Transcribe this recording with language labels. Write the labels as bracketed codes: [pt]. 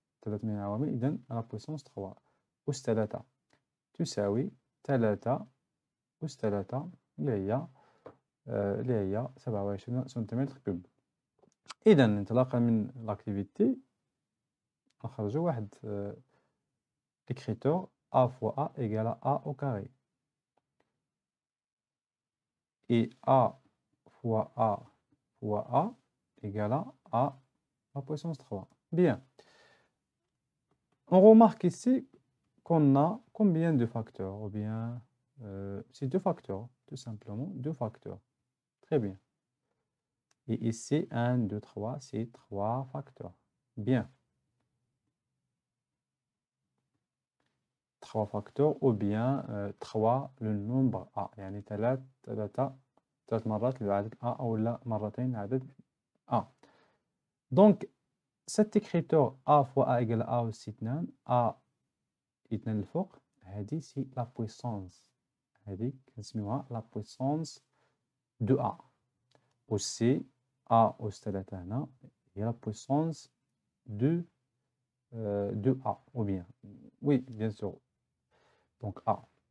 [ar] ثلاث من العوامل إذن [fr] à la puissance 3 [ar] أس 3 تساوي 3 أس 3 اللي هي 27 سنتيمتر كوب. إذا انطلاقا من l'activité نخرجوا واحد écriture [fr] A fois A égale à A au carré. Et A fois A fois A égale à A la puissance 3. Bien. On remarque ici qu'on a combien de facteurs? Ou bien, c'est deux facteurs, tout simplement, deux facteurs. Très bien. Et ici, 1, 2, 3, c'est trois facteurs. Bien. Trois facteurs ou bien 3 le nombre A. [ar] يعني ثلاث مرات للعدد A أو لا مرتين لعدد A. [fr] Donc, cette écriture A fois A égale A أس 2 A 2 [ar] الفوق هذه [fr] c'est la puissance. [ar] هذه كنسميوها [fr] la puissance de A. Aussi A أس 3 [ar] هنا هي [fr] la puissance de A ou bien. Oui, bien sûr. Donc A.